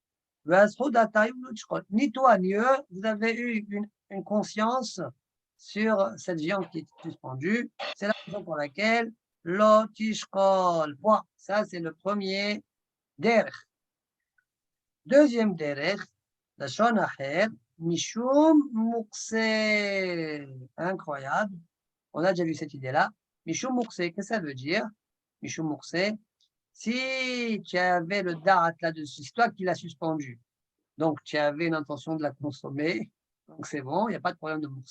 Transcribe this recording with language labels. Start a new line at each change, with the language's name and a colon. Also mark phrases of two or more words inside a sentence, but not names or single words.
French: Ni toi, ni eux, vous avez eu une conscience sur cette viande qui est suspendue. C'est la raison pour laquelle l'otishkol. Point. Ça, c'est le premier derech. Deuxième derech,
Hebrew: לשון אחר, משום מוקצה.
French: Incroyable. On a déjà vu cette idée-là.
Hebrew: משום מוקצה,
French: qu'est-ce que ça veut dire?
Hebrew: משום מוקצה.
French: Si tu avais le da'at là-dessus, c'est toi qui l'as suspendu. Donc, tu avais l'intention de la consommer. Donc, c'est bon, il n'y a pas de problème de mukse.